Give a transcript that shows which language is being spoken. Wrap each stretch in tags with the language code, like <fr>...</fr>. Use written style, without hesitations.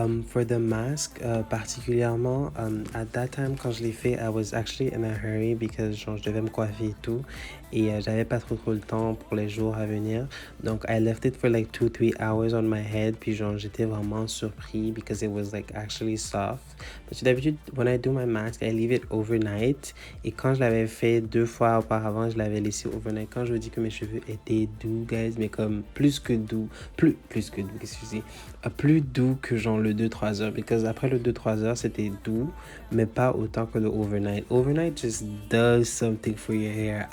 <en>For the mask, particulièrement, at that time,</en> <fr>quand je l'ai fait,</fr> <en>I was actually in a hurry because genre,</en> <fr>je devais me coiffer et tout. Et j'avais pas trop le temps pour les jours à venir.</fr> <en>Donc, I left it for like 2-3 hours on my head.</en> <fr>Puis genre, j'étais vraiment surpris</fr> <en>because it was like actually soft.</en> <fr>Parce que d'habitude,</fr> <en>when I do my mask, I leave it overnight.</en> <fr>Et quand je l'avais fait 2 fois auparavant, je l'avais laissé overnight. Quand je vous dis que mes cheveux étaient doux, guys, mais comme plus que doux. Plus que doux, excusez. Plus doux que genre le 2-3 heures. Because après le 2-3 heures, c'était doux, mais pas autant que le overnight.</fr> <en>Overnight just does something for your hair.</en>